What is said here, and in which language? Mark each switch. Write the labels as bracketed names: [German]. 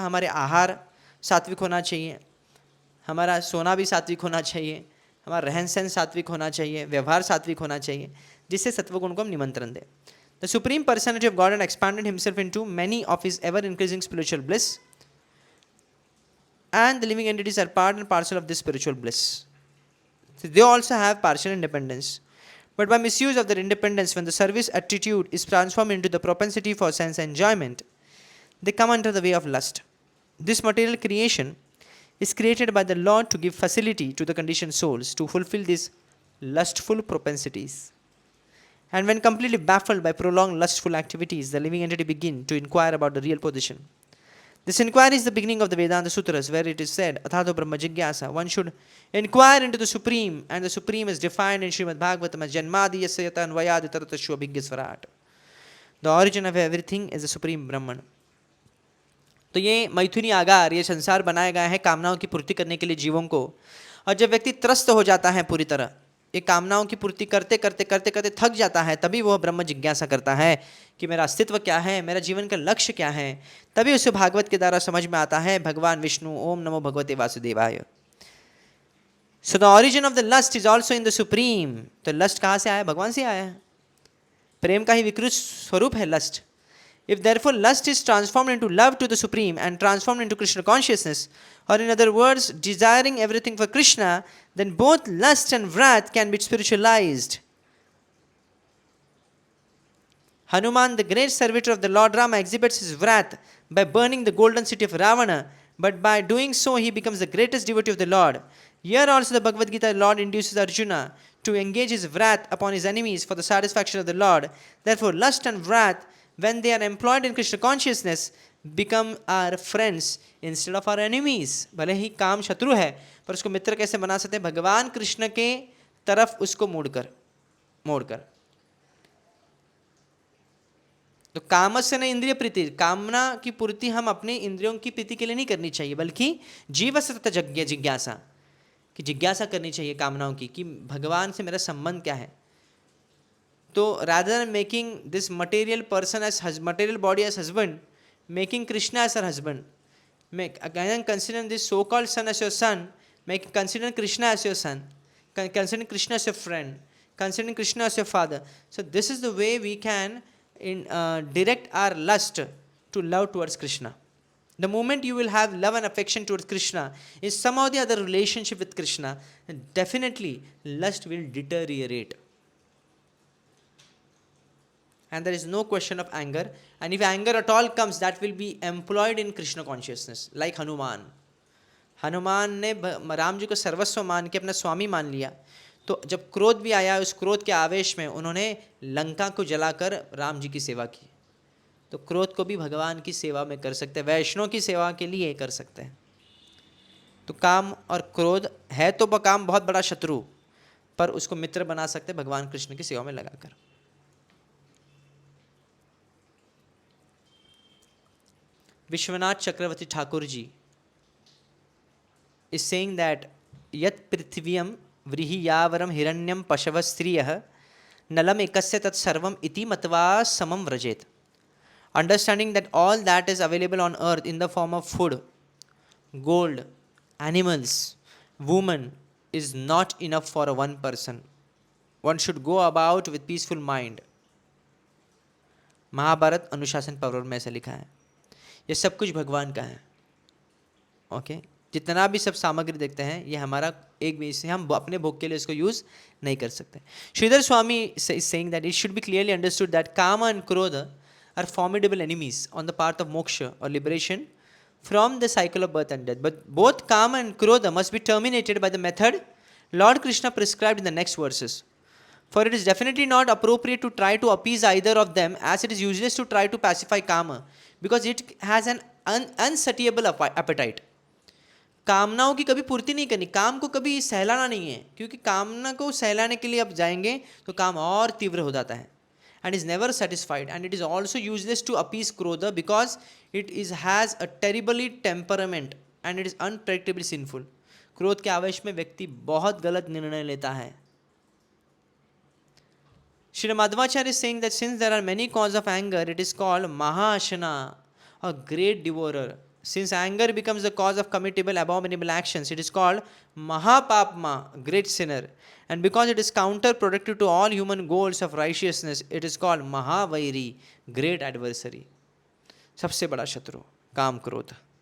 [Hindi] हमारे आहार सात्विक होना चाहिए, हमारा सोना भी सात्विक होना चाहिए, हमारा रहन सहन सात्विक होना चाहिए, व्यवहार सात्विक होना चाहिए, जिससे सत्वगुण को हम निमंत्रण दें। [English] The supreme personality of God had expanded himself into many of his ever increasing spiritual bliss, and the living entities are part and parcel of this spiritual bliss. So they also have partial independence, but by misuse of their independence, when the service attitude is transformed into the propensity for sense enjoyment, they come under the way of lust. This material creation is created by the Lord to give facility to the conditioned souls to fulfill these lustful propensities. And when completely baffled by prolonged lustful activities, the living entity begin to inquire about the real position. This inquiry is the beginning of the Vedanta Sutras, where it is said, [Sanskrit] Athato Brahma Jigyasa. [English] One should inquire into the Supreme, and the Supreme is defined in Srimad Bhagavatam as [Sanskrit] Janmadi Yasayata Anvayadi Taratashu Abhigyasvarat. [English] The origin of everything is the Supreme Brahman. [Hindi] तो ये मैथुनी आगार, ये संसार बनाया गया है कामनाओं की पूर्ति करने के लिए जीवों को। और जब व्यक्ति त्रस्त हो जाता है पूरी तरह, ये कामनाओं की पूर्ति करते करते करते करते थक जाता है, तभी वह ब्रह्म जिज्ञासा करता है कि मेरा अस्तित्व क्या है, मेरा जीवन का लक्ष्य क्या है। तभी उसे भागवत के द्वारा समझ में आता है भगवान विष्णु, [Sanskrit] ओम नमो भगवते वासुदेवाय। [English] So the origin of the lust is also in the supreme. [Hindi] तो लस्ट कहाँ से आया? भगवान से आया है। प्रेम का ही विकृत स्वरूप है lust. [English] If therefore lust is transformed into love to the Supreme and transformed into Krishna consciousness, or in other words, desiring everything for Krishna, then both lust and wrath can be spiritualized. Hanuman, the great servitor of the Lord Rama, exhibits his wrath by burning the golden city of Ravana, but by doing so he becomes the greatest devotee of the Lord. Here also the Bhagavad Gita Lord induces Arjuna to engage his wrath upon his enemies for the satisfaction of the Lord. Therefore, lust and wrath, when they are employed in Krishna consciousness, become our friends instead of our enemies. [Hindi] भले ही काम शत्रु है पर उसको मित्र कैसे बना सकते हैं? भगवान कृष्ण के तरफ उसको मोड़कर। तो [Sanskrit] कामस्य न इंद्रिय प्रीति, [Hindi] कामना की पूर्ति हम अपने इंद्रियों की प्रीति के लिए नहीं करनी चाहिए, बल्कि जीवस्य जिज्ञासा की जिज्ञासा करनी चाहिए कामनाओं की कि भगवान से मेरा संबंध क्या है। [English] तो rather than making this material person as material body as husband, making Krishna as her husband, again considering this so-called son as your son, consider Krishna as your son, considering Krishna as your friend, considering Krishna as your father. So this is the way we can direct our lust to love towards Krishna. The moment you will have love and affection towards Krishna, in some or the other relationship with Krishna, definitely lust will deteriorate. And there is no question of anger. And if anger at all comes, that will be employed in Krishna consciousness, like Hanuman. [Hindi] Hanuman ने राम जी को सर्वस्व मान के अपना स्वामी मान लिया, तो जब क्रोध भी आया, उस क्रोध के आवेश में उन्होंने लंका को जलाकर राम जी की सेवा की। तो क्रोध को भी भगवान की सेवा में कर सकते हैं, वैष्णव की सेवा के लिए कर सकते हैं। तो काम और क्रोध है तो काम बहुत बड़ा शत्रु, पर उसको मित्र बना सकते हैं भगवान कृष्ण की सेवा में लगाकर। [Sanskrit] विश्वनाथ चक्रवर्ती Thakur ji [English] is saying that [Sanskrit] yat prithviyam vrihiyavaram hiranyam pashava striyah nalam ekasya tat sarvam iti matva samam vrajet. [English] Understanding that all that is available on earth in the form of food, gold, animals, woman is not enough for a one person. One should go about with peaceful mind. [Hindi] Mahabharat अनुशासन पर्व में ऐसा लिखा है। ये सब कुछ भगवान का है। ओके, जितना भी सब सामग्री देखते हैं ये हमारा एक भी, इसे हम अपने भोग के लिए इसको यूज नहीं कर सकते। [English] Shridhar Swami is saying that it should be clearly understood that kama and krodha are formidable enemies on the path of moksha or liberation from the cycle of birth and death. But both kama and krodha must be terminated by the method Lord Krishna prescribed in the next verses. For it is definitely not appropriate to try to appease either of them, as it is useless to try to pacify kama because it has an unsatiable appetite. [Hindi] कामनाओं की कभी पूर्ति नहीं करनी, काम को कभी सहलाना नहीं है, क्योंकि कामना को सहलाने के लिए अब जाएंगे तो काम और तीव्र हो जाता है, [English] and is never satisfied. And it is also useless to appease krodha because it has a terribly temperament and it is unpredictably sinful. [Hindi] क्रोध के आवेश में व्यक्ति बहुत गलत निर्णय लेता है। [English] Shri Madhvacharya is saying that since there are many causes of anger, it is called Mahashana, a great devourer. Since anger becomes the cause of committable abominable actions, it is called Mahapapma, great sinner. And because it is counterproductive to all human goals of righteousness, it is called Mahavairi, great adversary. [Hindi] सबसे बड़ा शत्रु काम क्रोध।